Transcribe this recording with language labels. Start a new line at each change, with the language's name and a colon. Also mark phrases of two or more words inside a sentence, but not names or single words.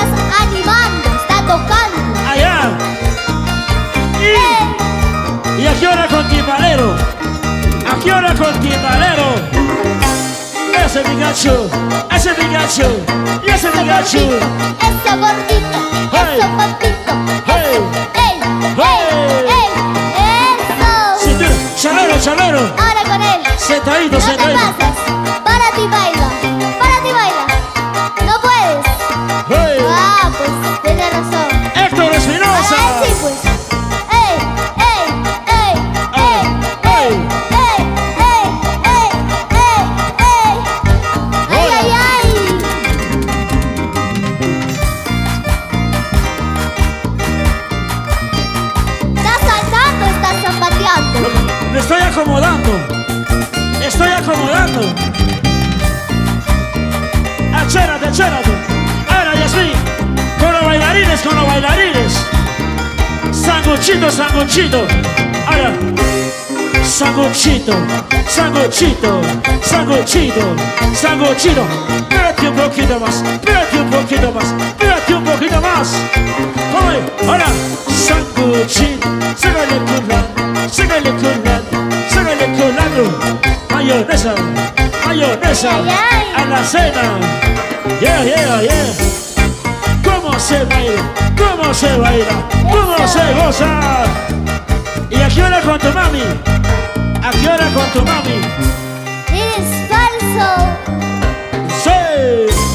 Spanish: Estás animando, está tocando. allá, ¡Ey! y aquí ahora con timbalero, ese Pikachu, ese Pikachu, y ese Pikachu. Eso gordito, Hey. eso papito, Hey. ey, ey, ey, eso. Cintura, chalero, chalero. Ahora con él. Sentadito, No te sentadito. pases. Para ti baila, para ti baila. No puedes. Hey. Ah, pues tienes razón. Héctor Espinosa. Ah, sí, pues. Ey, ey, ey, ey, ey, ey, ey, ey, ey, ey. Ay, ay, ay. Estás saltando, estás zapateando. Me estoy acomodando. Estoy acomodando. Achérate, achérate. Ahora, Yasmín. Con los bailarines, con los bailarines. Sanguchito, sanguchito. Ahora. Sanguchito, sanguchito, sanguchito, sanguchito. Espérate un poquito más, espérate un poquito más, espérate un poquito más. Oye, ahora. Sanguchito, sígale culando, sígale culando, sígale culando. Mayonesa, mayonesa, Ay, ay. a la cena.
English: Yeah, yeah, yeah.
Spanish: ¿Cómo se baila? ¿Cómo se baila? ¿Cómo se goza? ¿Y a qué hora con tu mami? ¿A qué hora con tu mami? Eres falso. Sí,